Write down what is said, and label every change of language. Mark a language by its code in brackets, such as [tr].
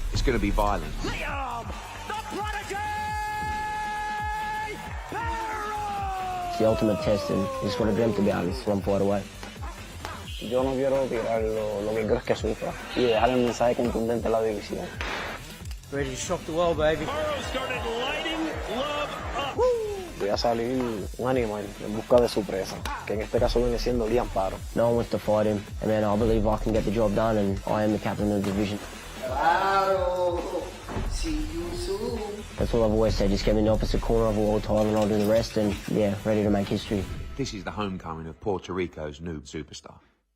[en] It's going to be violence. Liam, the prodigy, Paro! It's the ultimate test, and it's what I dreamt about, is one fight away. [es] Yo no quiero tirar lo que creo que sufra y dejar el mensaje contundente a la división. [en] Ready to shock the world, baby. Paro started lighting love up. [es] Voy a salir un animal en busca de su presa, que en este caso viene siendo Liam Paro. [en] No one wants to fight him, and man, I believe I can get the job done, and I am the captain of the division. Paro, see you soon. That's all I've always said, just get me in the opposite corner of a world title and I'll do the rest, and yeah, ready to make history. This is the homecoming of Puerto Rico's new superstar.